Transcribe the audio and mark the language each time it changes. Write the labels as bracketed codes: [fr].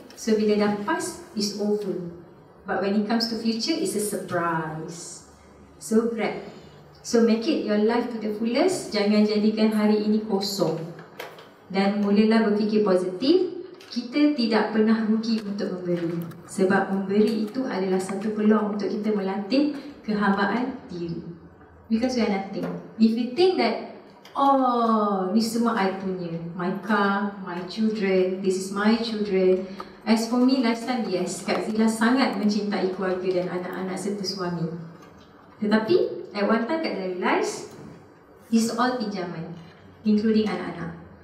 [en] So [ms] bila dah [en] past, it's over. But when it comes to future, it's a surprise. So grab. So make it your life to the fullest. [ms] Jangan jadikan hari ini kosong. Dan mulalah berfikir positif. Kita tidak pernah rugi untuk memberi. Sebab memberi itu adalah satu peluang untuk kita melatih kehambaan diri. [en] Because we are nothing. If you think that, oh, [ms] ni semua I punya, [en] my car, my children, this is my children. As for me, lifestyle, yes, [ms] Kak Zila sangat mencintai keluarga dan anak-anak serta suami. Tetapi, [en] at one time Kak Zila realize, it's all [ms] pinjaman, [en] including [ms] anak-anak.